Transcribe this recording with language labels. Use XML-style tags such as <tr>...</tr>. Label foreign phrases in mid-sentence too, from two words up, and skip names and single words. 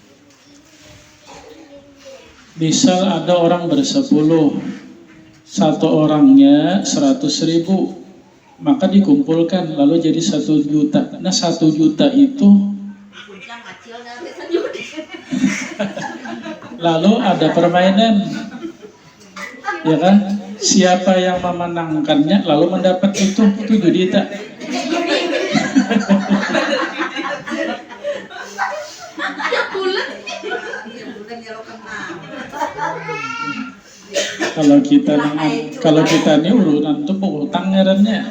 <id>Misal ada orang bersepuluh, satu orangnya 100.000. Maka dikumpulkan lalu jadi 1 juta. Nah 1 juta itu lalu ada permainan, ya kan? Siapa yang memenangkannya lalu mendapat itu juta.</id> <bjn>Kalau kita nih urunan tuh bawa hutang ngarannya.</bjn>